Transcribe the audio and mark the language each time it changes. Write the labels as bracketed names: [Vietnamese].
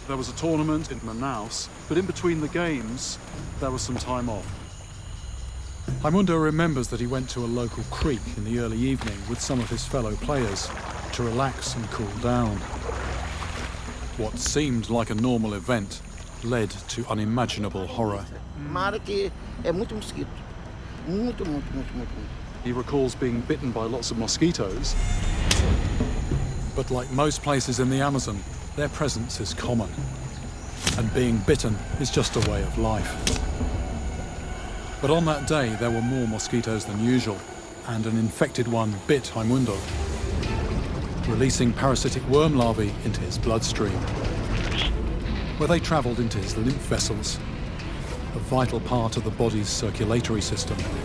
[English] There was a tournament in Manaus, but in between the games, there was some time off. Raimundo remembers that he went to a local creek in the early evening with some of his fellow players to relax and cool down. What seemed like a normal event led to unimaginable horror. [Portuguese] Uma área que é muito mosquito. Muito. [English] He recalls being bitten by lots of mosquitoes, but like most places in the Amazon, their presence is common, and being bitten is just a way of life. But on that day, there were more mosquitoes than usual, and an infected one bit Raimundo, releasing parasitic worm larvae into his bloodstream, where they travelled into his lymph vessels, a vital part of the body's circulatory system.